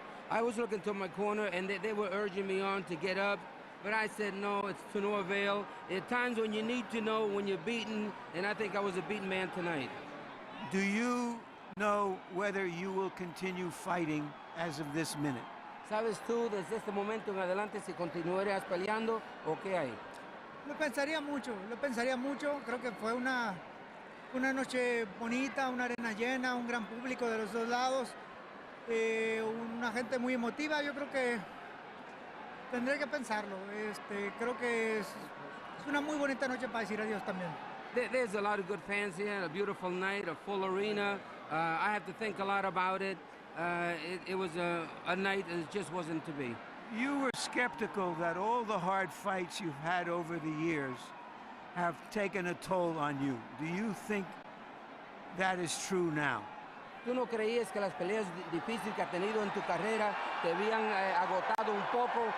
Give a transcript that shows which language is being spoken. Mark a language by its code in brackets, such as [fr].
[en] I was looking to my corner, and they were urging me on to get up, but I said, no, it's to no avail. There are times when you need to know when you're beaten, and I think I was a beaten man tonight. Do you know whether you will continue fighting as of this minute? [es] ¿Sabes tú desde este momento en adelante si continuarías peleando o qué hay? Lo pensaría mucho. Creo que fue una noche bonita, una arena llena, un gran público de los dos lados, una gente muy emotiva. Yo creo que tendré que pensarlo. Creo que es una muy bonita noche para decir adiós también. [en] There's a lot of good fans here, a beautiful night, a full arena. I have to think a lot about it. It was a night that just wasn't to be. You were skeptical that all the hard fights you've had over the years have taken a toll on you. Do you think that is true now? [es] ¿Tú no creías que las peleas difíciles que has tenido en tu carrera te habían agotado un poco?